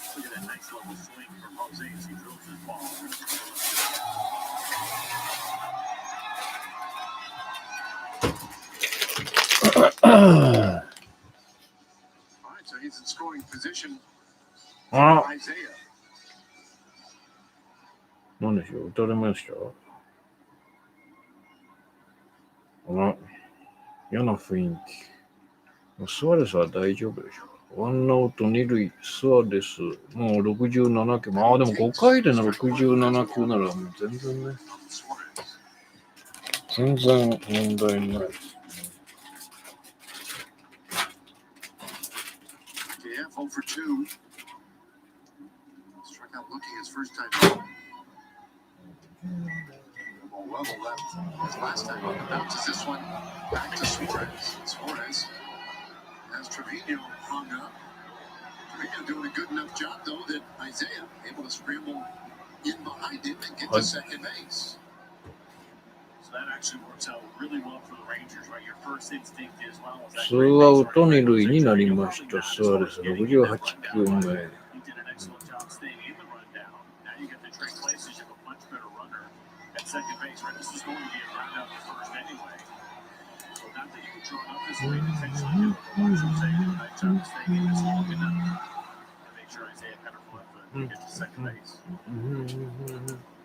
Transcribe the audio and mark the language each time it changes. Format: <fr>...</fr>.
<en>Look at that nice level swing from Jose as he drills his ball. All right, so he's in scoring position. あ、 Isaiah.</en> <ja>何でしょう、打たれました。嫌な雰囲気。スアレスは大丈夫でしょう。ワンアウト2塁、スアレス、もう67球。まあでも5回での67球ならもう全然ね。全然問題ない。</ja> <en>Yeah, 0 for 2. Struck out looking his first time. 1 level left as last time. Bounces this one back to Suarez. Suarez has Trevino hung up. Trevino doing a good enough job, though, that Isaiah able to scramble in behind him and get to second base. So that actually works out really well for the Rangers, right? Your first instinct is, well,</en> <ja>ツーアウト二塁になりました。スアレス68球目。</ja> <en>he did an excellent job staying in the rundown. Now you get the trade places, you have a much better runner at second base, right? This is going to be a ground out to first anyway. So not that you can draw up this way intentionally, but Jose did a nice job staying in this long enough to make sure Isaiah kind of left to get to second base.</en>